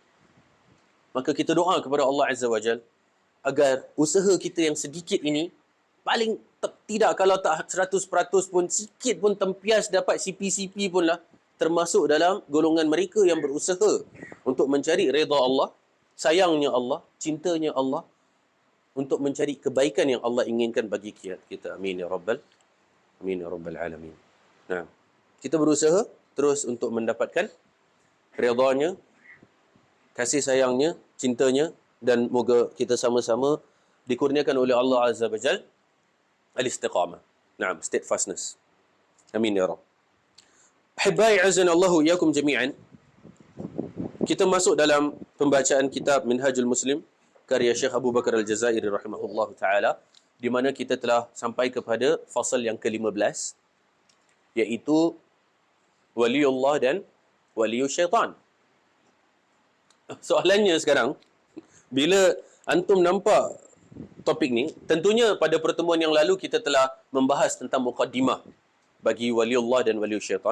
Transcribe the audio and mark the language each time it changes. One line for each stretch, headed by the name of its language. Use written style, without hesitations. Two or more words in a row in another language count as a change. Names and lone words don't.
Malay: Maka kita doa kepada Allah
Arabic: عز وجل
Malay: agar usaha kita yang sedikit ini paling tidak, kalau tak 100% pun, sikit pun tempias dapat CP-CP pun lah, termasuk dalam golongan mereka yang berusaha untuk mencari redha Allah, sayangnya Allah, cintanya Allah, untuk mencari kebaikan yang Allah inginkan bagi kita.
Arabic: آمين يا رب العالمين.
Malay: Nah, kita berusaha terus untuk mendapatkan redha-Nya, kasih sayangnya, cintanya, dan moga kita sama-sama dikurniakan oleh Allah
Arabic: عز وجل
Malay: al-istiqamah. Naam,
Arabic: steadfastness. آمين يا رب. أحبائي أعزنا الله وإياكم جميعا.
Malay: Kita masuk dalam pembacaan kitab Minhajul Muslim karya Syekh Abu Bakar Al-Jazairi
Arabic: رحمه الله تعالى,
Malay: di mana kita telah sampai kepada fasal yang ke-15, iaitu waliullah dan
Arabic: ولي الشيطان.
Malay: Soalannya sekarang, bila antum nampak topik ni, tentunya pada pertemuan yang lalu kita telah membahas tentang muqaddimah bagi waliullah dan
Arabic: ولي الشيطان.